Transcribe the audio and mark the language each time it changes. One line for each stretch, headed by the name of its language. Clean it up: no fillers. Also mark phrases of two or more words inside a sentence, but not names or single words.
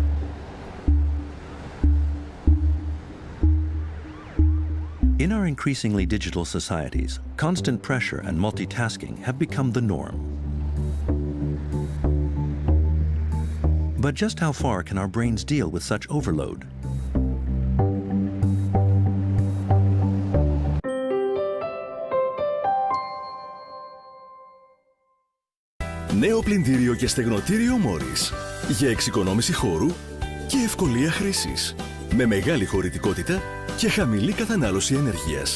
English: In our increasingly digital societies, constant pressure and multitasking have become the norm. But just how far can our brains deal with such overload?
Greek: Νέο πλυντήριο και στεγνοτήριο Μόρις για εξοικονόμηση χώρου και ευκολία χρήσης. Με μεγάλη χωρητικότητα και χαμηλή κατανάλωση ενέργειας.